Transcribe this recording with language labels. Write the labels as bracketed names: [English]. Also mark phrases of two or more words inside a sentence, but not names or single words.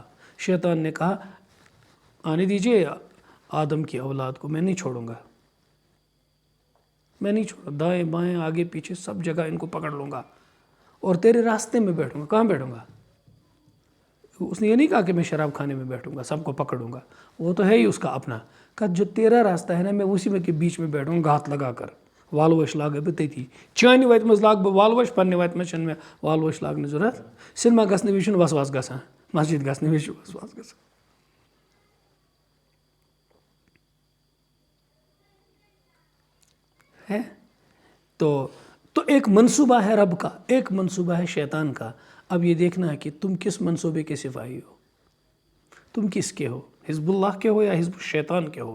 [Urdu] شیطان نے کہا آنے دیجئے آدم کی اولاد کو، میں نہیں چھوڑوں گا، میں نہیں چھوڑوں، دائیں بائیں آگے پیچھے سب جگہ ان کو پکڑ لوں گا اور تیرے راستے میں بیٹھوں گا. کہاں بیٹھوں گا؟ اس نے یہ نہیں کہا کہ میں شراب کھانے میں بیٹھوں گا سب کو پکڑوں گا، وہ تو ہے ہی اس کا اپنا. کہا جو تیرا راستہ ہے نا میں اسی میں کے بیچ میں بیٹھوں گا ہاتھ لگا کر. [Kashmiri] والوش لاگے بہ تتی چانہ وتہ مز لاگ بہ والوش، پنہ وتہ مز چھنہ مے والوش لاگنہ ضرورت. سینما گژھنہ وز چھُنہ وسواس گژھان، مسجد گژھنہ وز چھُ وسواس گژھان. [Urdu] ہے تو ایک منصوبہ ہے رب کا، ایک منصوبہ ہے شیطان کا. اب یہ دیکھنا ہے کہ تم کس منصوبے کے سپاہی ہو، تم کس کے ہو، حزب اللہ کے ہو یا [Arabic] حزب الشیطان [Urdu] کے ہو.